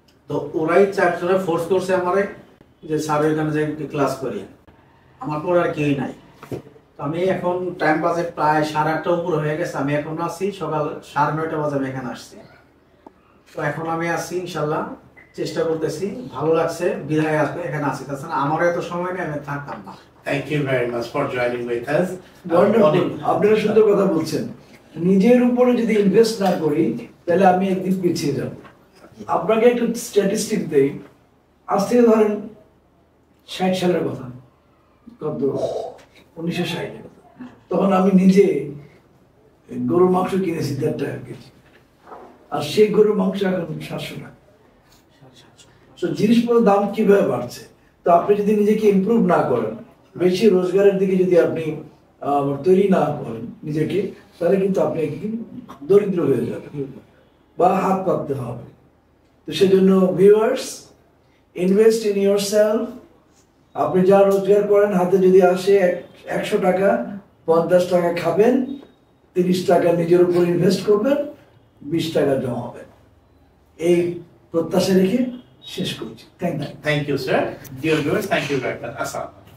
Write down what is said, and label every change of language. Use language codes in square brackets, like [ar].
[bn] তো ওরাই 4 জনে ফোর্স করছে আমারে যে স্যার ওইখানে যাই ক্লাস করি, আমার পর আর কেউই নাই। তো আমি এখন টাইম বাজে প্রায় 8:30 উপর হয়ে গেছে, আমি এখন আসছি সকাল 9:30 বাজে আমি এখানে আসছি। তো এখন আমি আসছি, ইনশাল্লাহ চেষ্টা করতেছি, ভালো লাগছে বিদায় আসবে এখানে আসি, তাছাড়া আমার এত সময় নেই, আমি থাকতাম না। [en] Thank you very much for joining with us. [bn] আপনারা সুন্দর কথা বলছেন। নিজের উপরে যদি ইনভেস্ট না করি তাহলে আমি একদিন পিছিয়ে যাব। আপনাকে একটু স্ট্যাটিস্টিক দেই, আজ থেকে ধরেন 60 সালের কথা, কত 1960 কথা, তখন আমি নিজে গরুর মাংস কিনেছি 1.5 টাকা কেজি, আর সেই গরুর মাংস এখন 700 টাকা। তো জিনিসপত্রের দাম কিভাবে বাড়ছে? তো আপনি যদি নিজেকে ইমপ্রুভ না করেন, বেশি রোজগারের দিকে যদি আপনি তৈরি না করেন নিজেকে, তাহলে কিন্তু আপনি একদিন দরিদ্র হয়ে যাবেন বা হাত পাততে হবে। তো সেজন্য [en] Viewers, invest in yourself. [bn] আপনি যা রোজগার করেন, হাতে যদি আসে 100 টাকা, 50 টাকা খাবেন, 30 টাকা নিজের উপর ইনভেস্ট করবেন, 20 টাকা জমাবেন। এই প্রত্যাশা রেখে শেষ করছি। [en] Thank you. Thank you, sir. Dear viewers, thank you very much. Assalamu.